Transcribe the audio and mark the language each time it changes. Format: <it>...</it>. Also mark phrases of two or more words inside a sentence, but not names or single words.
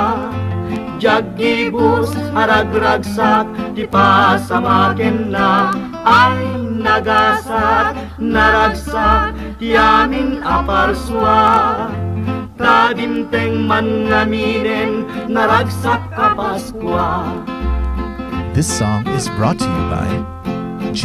<ilo>Jagibus haragragsak, ti pasamaken na, ay nagasat, naragsak, ti amin aparswa. Tadimteng man ngaminen, naragsak ka Paskwa.</ilo> <en>This song is brought to you by J.</en>